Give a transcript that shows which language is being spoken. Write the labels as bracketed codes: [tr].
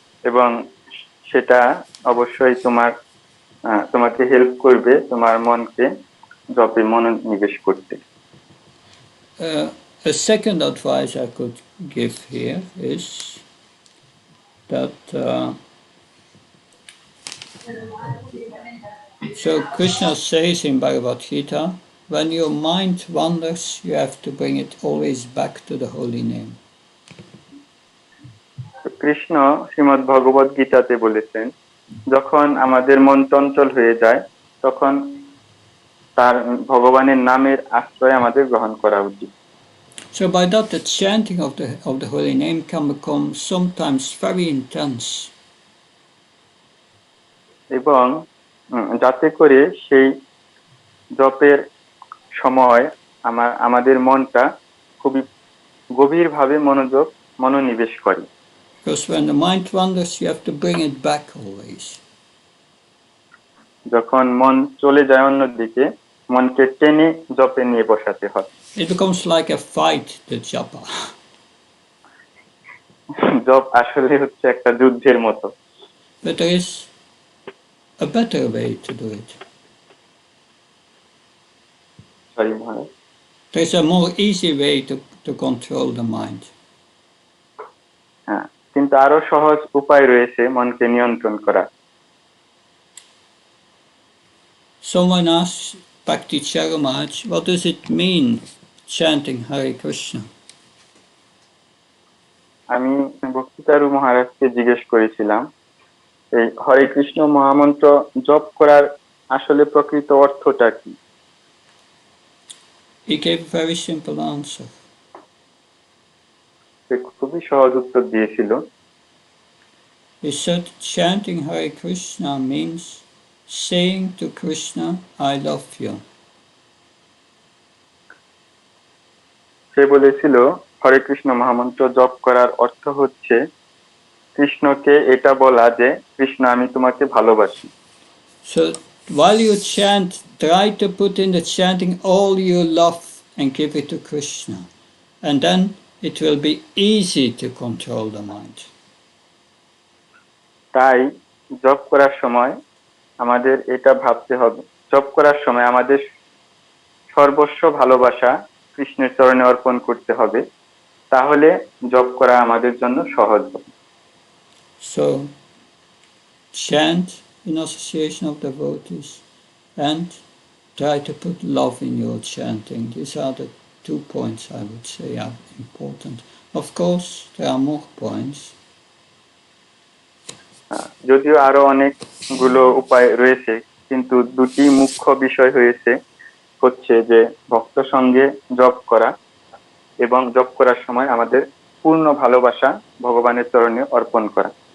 [bn] এবং সেটা অবশ্যই তোমাকে হেল্প করবে তোমার মনকে জপে মনোনিবেশ করতে। [en] A second advice I could give here is that so Krishna says in Bhagavad Gita, when your mind wanders, you have to bring it always back to the holy name. [bn] Krishna Shrimad ভগবদ গীতাতে বলেছেন, যখন আমাদের মন চঞ্চল হয়ে যায় তখন তার ভগবানের নামের আশ্রয় আমাদের গ্রহণ করা উচিত। [en] So by that, the chanting of the holy name can become sometimes very intense. [bn] এবং যাতে করে সেই জপের সময় আমাদের মনটা খুবই গভীরভাবে মনোনিবেশ করে। [en] Because when the mind wanders, you have to bring it back always. [bn] যখন মন চলে যায় অন্যদিকে, মনকে টেনে জপে নিয়ে বসাতে হয়। [en] It becomes like a fight, the japa. [bn] জপ আসলে হচ্ছে একটা যুদ্ধের মতো। [en] But there is a better way to do it. [bn] Sorry Maharaj. [en] There's a more easy way to control the mind. [bn] হ্যাঁ, কিন্তু আরো সহজ উপায় রয়েছে মনকে নিয়ন্ত্রণ করা। [en] Someone asks Bhakti Charamaj, what does it mean chanting Hare Krishna? [bn] আমি ভক্তিতারু মহারাজকে জিজ্ঞেস করেছিলাম, এই হরে কৃষ্ণ মহামন্ত্র জপ করার আসলে প্রকৃত অর্থটা কি? [en] He gave a very simple answer. [bn] সে খুবই সহজ উত্তর দিয়েছিল। [en] He said, chanting Hare Krishna means saying to Krishna, I love you. [bn] সে বলেছিল, হরে কৃষ্ণ মহামন্ত্র জপ করার অর্থ হচ্ছে কৃষ্ণকে এটা বলা যে, কৃষ্ণ আমি তোমাকে ভালোবাসি। [en] So while you chant, try to put in the chanting all your love and give it to Krishna. And then it will be easy to control the mind. [bn] তাই জপ করার সময় আমাদের এটা ভাবতে হবে, জপ করার সময় আমাদের সর্বস্ব ভালোবাসা কৃষ্ণের চরণে অর্পণ করতে হবে, তাহলে জপ করা আমাদের জন্য সহজ হবে। [en] So chant in association of devotees and try to put love in your chanting. These are the 2 points I would say are important. Of course, there are more points. [bn] যদিও আরো অনেকগুলো উপায় রয়েছে, কিন্তু দুটি মুখ্য বিষয় হচ্ছে যে ভক্ত সঙ্গে জপ করা এবং জপ করার সময় আমাদের পূর্ণ ভালোবাসা ভগবানের চরণে অর্পণ করা।